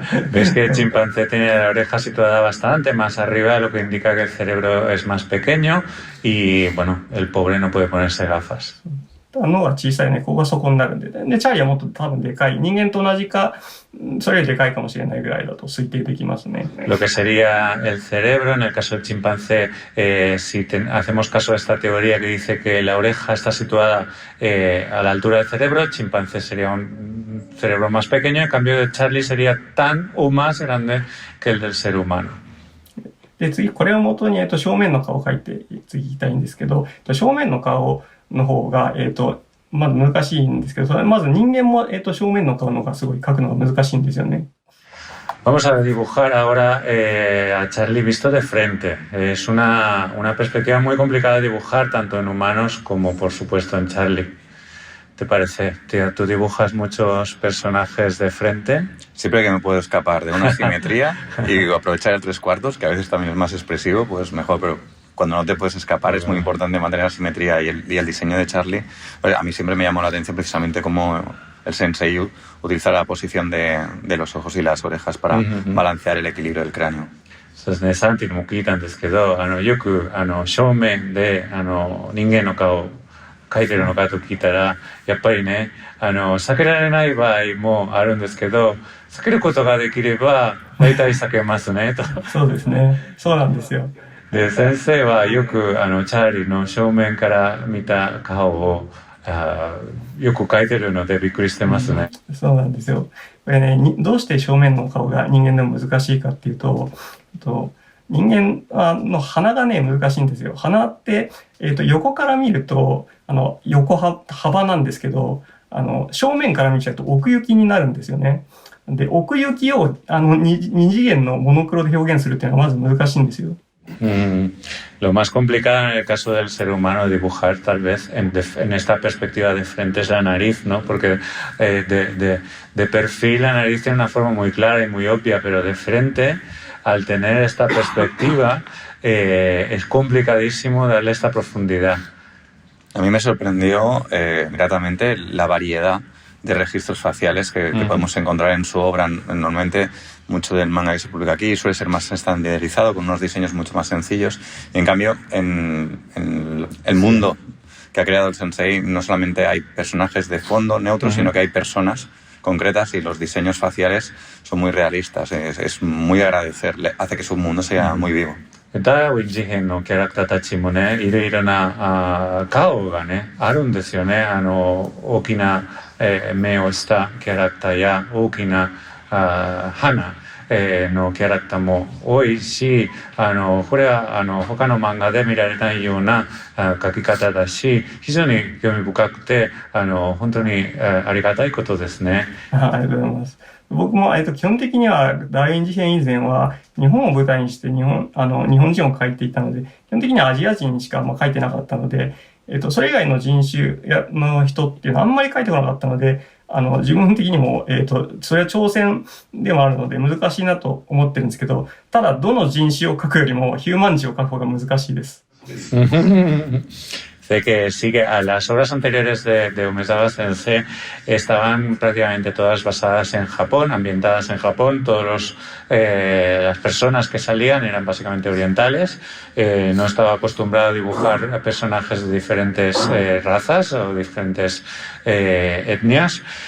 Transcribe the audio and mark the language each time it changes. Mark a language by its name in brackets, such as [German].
[Spanish] Ves que el chimpancé tiene la oreja situada bastante más arriba, lo que indica que el cerebro es más pequeño y, bueno, el pobre no puede ponerse gafas. [Japanese] 脳が小さいね、ここがそこになるんで。で、チャーリーはもっと多分でかい。人間と同じか、それよりでかいかもしれないぐらいだと推定できますね。 [Spanish] Lo que sería el cerebro, en el caso del chimpancé, si hacemos caso a esta teoría que dice que la oreja está situada a la altura del cerebro, el chimpancé sería un cerebro más pequeño, en cambio de Charlie sería tan o más grande que el del ser humano. [Japanese] で、次、これを元に、正面の顔を描いて、次言いたいんですけど、正面の顔の方が、まず難しいんですけど、まず人間も、正面の顔の方がすごい描くのが難しいんですよね。 [Spanish] Vamos a dibujar ahora a Charlie visto de frente. Es una perspectiva muy complicada de dibujar, tanto en humanos como, por supuesto, en Charlie. ¿Te parece? ¿Tú dibujas muchos personajes de frente? Siempre que me puedo escapar de una simetría y aprovechar el 3/4, que a veces también es más expresivo, pues mejor, pero cuando no te puedes escapar es muy importante mantener la simetría y el diseño de Charlie. Pues a mí siempre me llamó la atención precisamente cómo el sensei utiliza la posición de los ojos y las orejas para balancear el equilibrio del cráneo. [Japanese] そうですね、サンティにも聞いたんですけど、よく正面で人間の顔描いてるのかと聞いたら、やっぱりね、避けられない場合もあるんですけど、避けることができれば大体避けますねと。そうですね、そうなんですよ。で、先生はよくチャーリーの正面から見た顔をよく描いてるのでびっくりしてますね。そうなんですよ。これね、どうして正面の顔が人間でも難しいかっていうと、人間の鼻がね、難しいんですよ。鼻って、横から見ると、横幅なんですけど、正面から見ちゃうと奥行きになるんですよね。で、奥行きを、二次元のモノクロで表現するっていうのはまず難しいんですよ。 [Spanish] Lo más complicado en el caso del ser humano dibujar tal vez en esta perspectiva de frente es la nariz, ¿no? Porque de perfil la nariz tiene una forma muy clara y muy obvia, pero de frente, al tener esta perspectiva, es complicadísimo darle esta profundidad. A mí me sorprendió gratamente la variedad de registros faciales que podemos encontrar en su obra. Normalmente mucho del manga que se publica aquí suele ser más estandarizado, con unos diseños mucho más sencillos. Y en cambio, en el mundo que ha creado el sensei, no solamente hay personajes de fondo neutros, sino que hay personas concretas y los diseños faciales son muy realistas. Es muy agradecer, hace que su mundo sea muy vivo. [Japanese] ダーウィン事変のキャラクターたちもね、いろいろな顔がね、あるんですよね。大きな、目をしたキャラクターや大きな鼻のキャラクターも多いし、これは他の漫画で見られないような描き方だし、非常に興味深くて、本当にありがたいことですね。ありがとうございます。僕も、基本的には、ダーウィン事変以前は、日本を舞台にして日本人を描いていたので、基本的にはアジア人しか描いてなかったので、それ以外の人種の人っていうのはあんまり描いてこなかったので、自分的にも、それは挑戦でもあるので難しいなと思ってるんですけど、ただ、どの人種を描くよりもヒューマン人を描く方が難しいです。 [Spanish] de que sí que a las obras anteriores de Umezawa Sensei estaban prácticamente todas basadas en Japón, ambientadas en Japón. Las personas que salían eran básicamente orientales. No estaba acostumbrado a dibujar personajes de diferentes razas o diferentes etnias.